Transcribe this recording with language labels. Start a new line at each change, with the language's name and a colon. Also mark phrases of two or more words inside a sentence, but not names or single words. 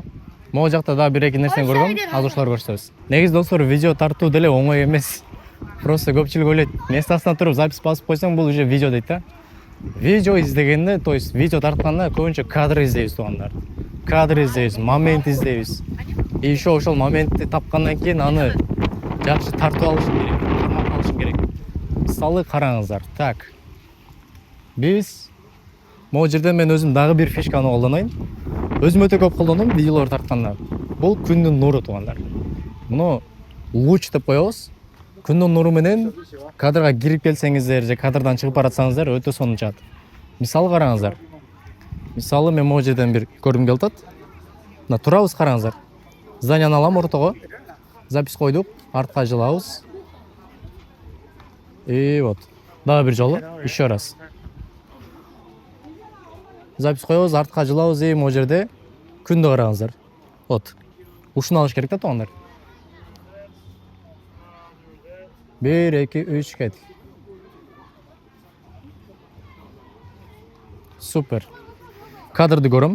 Kyrgyz: Могу жакта да бир эки нерсени көргөм, азыр ошолорду көрсөтөбүз. Негизи достор, видео тартуу деле оңой эмес. Просто көпчүлүк ойлойт, местасына туруп запись басып койсоң бул уже видео дейт да. Видео издегенде,
Russian: то есть
Kyrgyz: видео тартканда көбүнчө кадр издейбиз туугандар. Кадр издейбиз, момент издейбиз.
Russian: И еще
Kyrgyz: ошол моментти тапкандан кийин аны жакшы тартып алышым керек, кармап алышым керек. Мисалы караңыздар. Так. Биз могу жерден мен өзүм дагы бир фишканы колдонойн. Өзүм өтө көп колдондум видеолор тартканда. Бул күндүн нуру туугандар. Муну луч деп коебуз. Күндүн нуру менен кадрга кирип келсеңиздер же кадрдан чыгып баратсаңыздар өтө сонун чыгат. Мисалы караңыздар. Мисалы мен могу жерден бир көргүм келип атат. Мына турабыз, караңыздар. Зданияны алам ортого. Запись койдук, артка жылабыз.
Russian: И вот.
Kyrgyz: Дагы бир жолу,
Russian: еще раз.
Kyrgyz: Запись коебуз, артка жылабыз, и могу жерде күндү караңыздар. Вот. Ушуну алыш керек да туугандар. 1, 2, 3 кеттик. Супер. Кадрды көрөм.